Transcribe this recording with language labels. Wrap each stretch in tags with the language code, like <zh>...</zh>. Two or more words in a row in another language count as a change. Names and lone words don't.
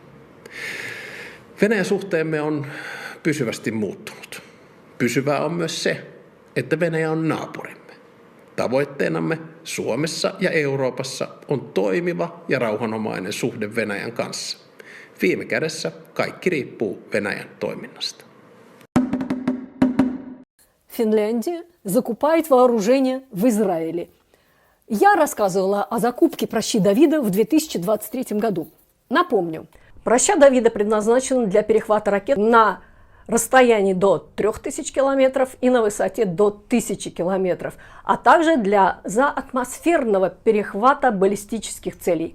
<fi>Venäjän suhteemme on pysyvästi muuttunut. Pysyvää on myös se, että Venäjä on naapurimme. Tavoitteenamme Suomessa ja Euroopassa on toimiva ja rauhanomainen suhde Venäjän kanssa. Viime kädessä kaikki riippuu Venäjän toiminnasta.</fi> <ru>Финляндия закупает вооружение в Израиле. Я рассказывала о закупке пращи Давида в 2023 году. Напомню, праща Давида предназначена для перехвата ракет на расстоянии до 3000 километров и на высоте до 1000 километров, а также для заатмосферного перехвата баллистических целей.</ru>